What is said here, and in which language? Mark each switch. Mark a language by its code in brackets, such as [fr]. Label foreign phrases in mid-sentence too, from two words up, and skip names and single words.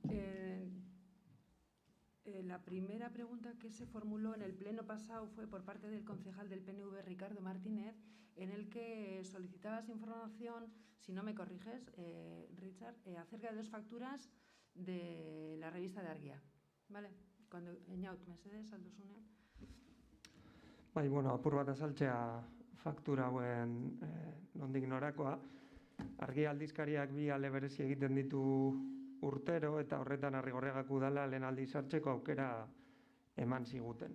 [es] La primera pregunta que se formuló en el pleno pasado fue por parte del concejal del PNV, Ricardo Martínez, en el que solicitabas información, si no me corriges, Richard, acerca de 2 facturas de la revista de Argia. ¿Vale? Cuando Eñaut [eu] mesedez, alduzunean. Bai, bueno, apur bat azaltzea faktura hauen nondik norakoa. Argia aldizkariak 2 ale berezi egiten ditu urtero eta horretan Arrigorriagak udala lehen aldiz sartzeko aukera eman ziguten.